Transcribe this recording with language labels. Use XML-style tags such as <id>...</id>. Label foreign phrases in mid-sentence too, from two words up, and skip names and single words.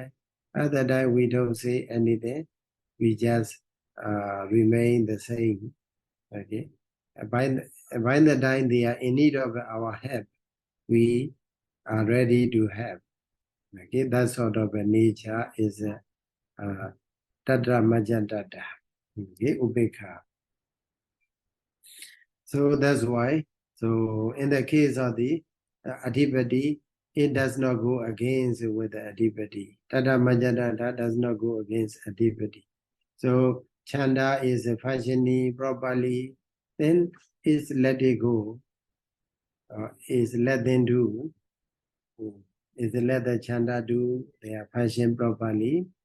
<en>At that time, we don't say anything. We just remain the same. Okay, by the time they are in need of our help, we are ready to help. Okay, that sort of a nature is tatramajjhattatā. Okay, upekha. So that's why. So in the case of the adhipati, it does not go against with the adhipati. Tatramajjhattatā does not go against adhipati. So chanda is functioning properly, then is let it go, is let them do, is let the chanda do their function properly.</en>